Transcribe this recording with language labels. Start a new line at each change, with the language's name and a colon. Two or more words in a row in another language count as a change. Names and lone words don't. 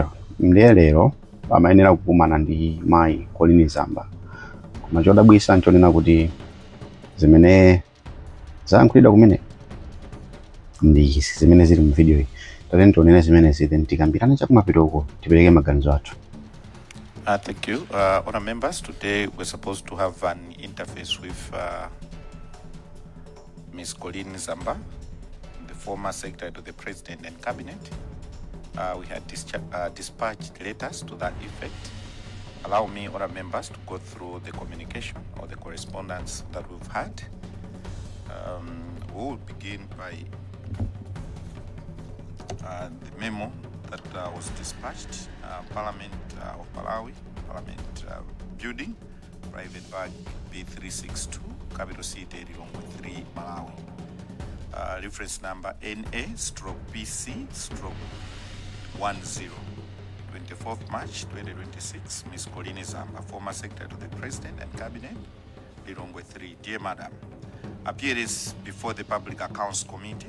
Nyanja: Ndiye lero amayenera kukumana ndi mayi Collin Zamba. Koma chodabwisa nchonena kuti zimene zayankhulidwa kumene ndi zimene zili mu video iyi. Tate tionene zimene zili tikambirane chakumapitoko tipereke maganizo athu.
English: Thank you. Honour members, today we're supposed to have an interface with Ms. Collin Zamba, the former Secretary to the President and Cabinet. We had dispatched letters to that effect. Allow me, honour members, to go through the communication or the correspondence that we've had. We will begin by the memo that was dispatched, Parliament of Malawi, Parliament Building, Private Bag B362, Capital City, Lilongwe 3, Malawi. Reference number NA/PC/10, 24th March 2026, Ms. Collin Zamba, former Secretary to the President and Cabinet, Lilongwe 3. Dear Madam, appearance before the Public Accounts Committee.